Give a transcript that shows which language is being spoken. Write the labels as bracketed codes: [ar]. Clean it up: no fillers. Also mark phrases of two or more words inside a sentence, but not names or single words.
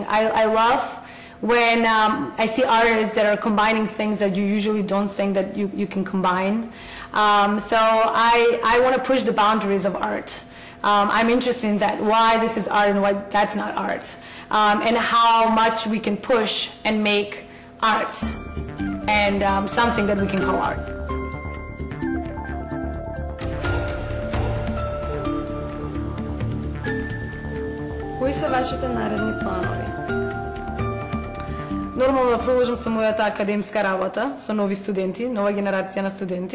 [en] I love when I see artists that are combining things that you usually don't think that you can combine. So I want to push the boundaries of art. I'm interested in that, why this is art and why that's not art, and how much we can push and make art and something that we can call art. [mk] Кои се вашите наредни планови? Нормално да продолжам со мојата академска работа со нови студенти, нова генерација на студенти.